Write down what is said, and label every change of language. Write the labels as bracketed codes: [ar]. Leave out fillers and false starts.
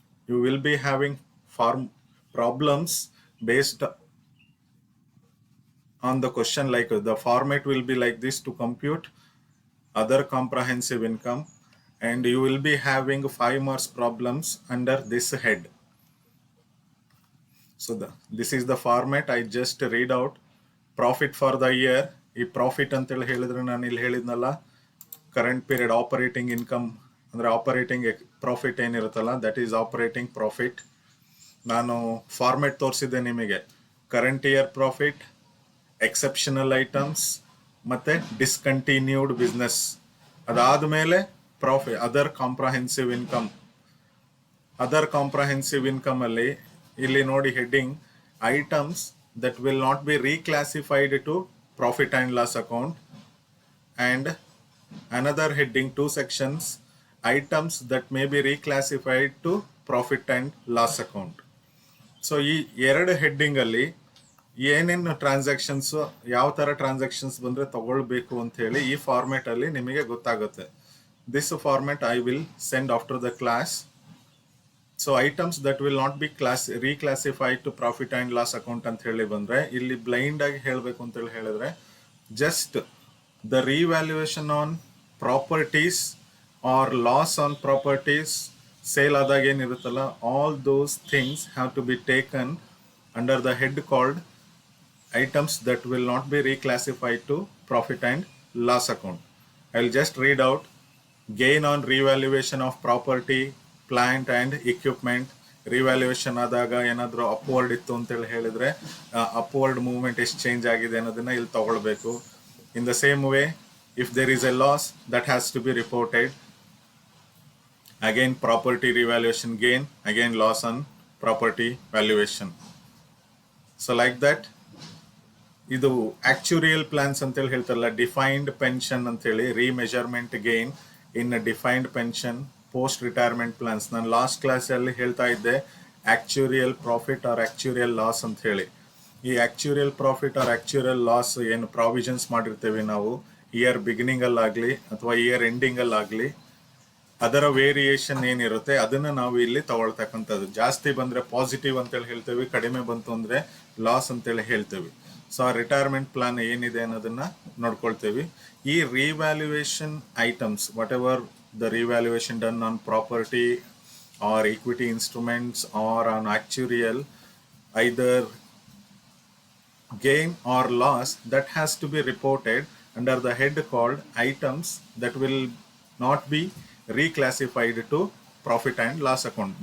[en] You will be having problems based on the question, like the format will be like this to compute other comprehensive income, and you will be having 5 marks problems under this head. So this is the format. I just read out profit for the year. [kn] ಈ profit ಅಂತೇಳಿ ಹೇಳಿದ್ರೆ ನಾನು ಇಲ್ಲಿ ಹೇಳಿದ್ನಲ್ಲ, current period operating income ಅಂದರೆ operating profit ಏನಿರುತ್ತಲ್ಲ, [en] That is operating profit. [kn] ನಾನು format ತೋರಿಸಿದ್ದೆ ನಿಮಗೆ. Current year profit, exceptional items ಮತ್ತು ಡಿಸ್ಕಂಟಿನ್ಯೂಡ್ ಬಿಸ್ನೆಸ್. ಅದಾದಮೇಲೆ profit other comprehensive income. [en] other comprehensive income [kn] ಅಲ್ಲಿ ಇಲ್ಲಿ ನೋಡಿ [en] Heading items that will not be reclassified to profit and loss account, and another heading, 2 sections, items that may be reclassified to profit and loss account. [kn] So ಈ ಎರಡು heading ಅಲ್ಲಿ ಏನೇನು transactions, ಯಾವ ತರ transactions ಬಂದ್ರೆ ತಗೊಳ್ಬೇಕು ಅಂತ ಹೇಳಿ ಈ ಫಾರ್ಮೆಟ್ ಅಲ್ಲಿ ನಿಮಗೆ ಗೊತ್ತಾಗುತ್ತೆ. [en] This format I will send after the class. So items that will not be reclassified to profit and loss account [kn] ಅಂತ ಹೇಳಿ ಬಂದ್ರೆ, ಇಲ್ಲಿ ಬ್ಲೈಂಡ್ ಆಗಿ ಹೇಳಬೇಕು ಅಂತ ಹೇಳಿದ್ರೆ [en] just the revaluation on properties or loss on properties, sale [kn] ಆದಾಗ ಏನಿರುತ್ತಲ್ಲ, [en] all those things have to be taken under the head called items that will not be reclassified to profit and loss account. I'll just read out. Gain on revaluation of property, plant and equipment. [kn] Revaluation ಆದಾಗ ಏನಾದರೂ upward ಇತ್ತು ಅಂತೇಳಿ ಹೇಳಿದ್ರೆ upward movement ಎಷ್ಟು change ಆಗಿದೆ ಅನ್ನೋದನ್ನ ಇಲ್ಲಿ ತಗೊಳ್ಬೇಕು. [en] In the same way, if there is a loss, that has to be reported. Again property revaluation gain, again loss on property valuation. So like that. ಇದು actuarial plans ಅಂತೇಳಿ ಹೇಳ್ತಾರಲ್ಲ, defined pension ಅಂತೇಳಿ, remeasurement gain in defined pension, post retirement plans. [kn] ನಾನು last ಕ್ಲಾಸಲ್ಲಿ ಹೇಳ್ತಾ ಇದ್ದೆ ಆಕ್ಚುರಿಯಲ್ profit or ಆಕ್ಚುರಿಯಲ್ loss ಅಂತ ಹೇಳಿ. ಈ ಆಕ್ಚುರಿಯಲ್ ಪ್ರಾಫಿಟ್ ಆರ್ ಆಕ್ಚುರಿಯಲ್ ಲಾಸ್ ಏನು ಪ್ರಾವಿಷನ್ಸ್ ಮಾಡಿರ್ತೇವೆ ನಾವು ಇಯರ್ ಬಿಗಿನಿಂಗಲ್ಲಾಗಲಿ ಅಥವಾ ಇಯರ್ ಎಂಡಿಂಗಲ್ಲಾಗಲಿ, ಅದರ ವೇರಿಯೇಷನ್ ಏನಿರುತ್ತೆ ಅದನ್ನು ನಾವು ಇಲ್ಲಿ ತಗೊಳ್ತಕ್ಕಂಥದ್ದು. ಜಾಸ್ತಿ ಬಂದರೆ ಪಾಸಿಟಿವ್ ಅಂತೇಳಿ ಹೇಳ್ತೇವೆ, ಕಡಿಮೆ ಬಂತು ಅಂದರೆ ಲಾಸ್ ಅಂತೇಳಿ ಹೇಳ್ತೇವೆ. ಸೊ ಆ ರಿಟೈರ್ಮೆಂಟ್ ಪ್ಲಾನ್ ಏನಿದೆ ಅನ್ನೋದನ್ನ ನೋಡ್ಕೊಳ್ತೇವೆ. [en] ಈ revaluation items, whatever the revaluation done on property or equity instruments or on actuarial, either gain or loss, that has to be reported under the head called items that will not be reclassified to profit and loss account.